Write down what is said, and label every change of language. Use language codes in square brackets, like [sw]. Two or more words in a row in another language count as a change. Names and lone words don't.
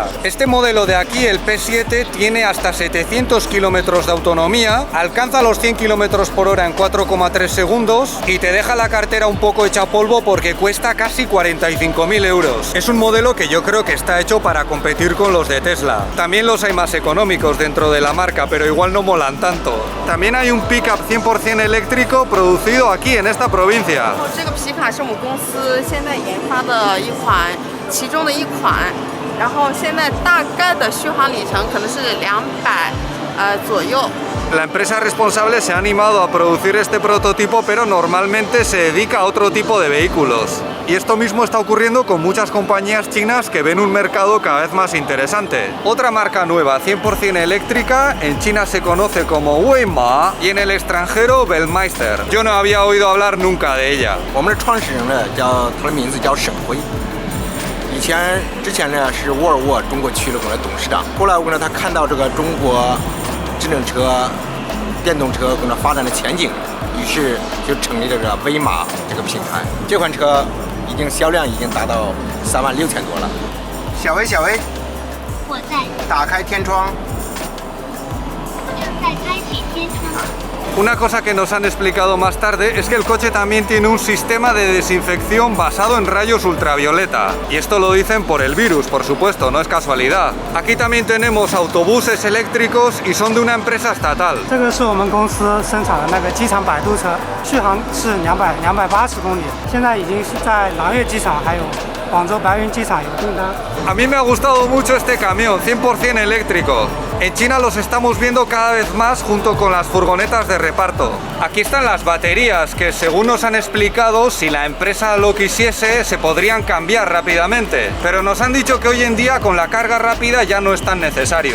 [es] Este modelo de aquí, el P7, tiene hasta 700 kilómetros de autonomía, alcanza los 100 kilómetros por hora en 4,3 segundos y te deja la cartera un poco hecha polvo porque cuesta casi 45.000 euros. Es un modelo que yo creo que está hecho para competir con los de Tesla. También los hay más económicos dentro de la marca, pero igual no molan tanto. También hay un pickup 100% eléctrico producido aquí en esta provincia. [zh] 这个皮卡是我们公司现在研发的一款，其中的一款，然后现在大概的续航里程可能是200左右。 [es] La empresa responsable se ha animado a producir este prototipo, pero normalmente se dedica a otro tipo de vehículos. Y esto mismo está ocurriendo con muchas compañías chinas que ven un mercado cada vez más interesante. Otra marca nueva, 100% eléctrica, en China se conoce como Weima y en el extranjero Belmeister. Yo no había oído hablar nunca de ella. [zh] 我们的创始人呢，他的名字叫沈辉。之前呢是沃尔沃中国区的董事长。后来他看到这个中国智能车、电动车发展的前景，于是就成立了这个威马这个品牌。这款车销量已经达到36000多了。小薇，我在。打开天窗。正在开启天窗。 [es] Una cosa que nos han explicado más tarde es que el coche también tiene un sistema de desinfección basado en rayos ultravioleta. Y esto lo dicen por el virus, por supuesto, no es casualidad. Aquí también tenemos autobuses eléctricos y son de una empresa estatal. [zh] 这个是我们公司生产的那个机场摆渡车，续航是280公里，现在已经是在廊悦机场还有广州白云机场有订单。 [es] A mí me ha gustado mucho este camión, 100% eléctrico. En China los estamos viendo cada vez más junto con las furgonetas de reparto. Aquí están las baterías que, según nos han explicado, si la empresa lo quisiese, se podrían cambiar rápidamente. Pero nos han dicho que hoy en día con la carga rápida ya no es tan necesario.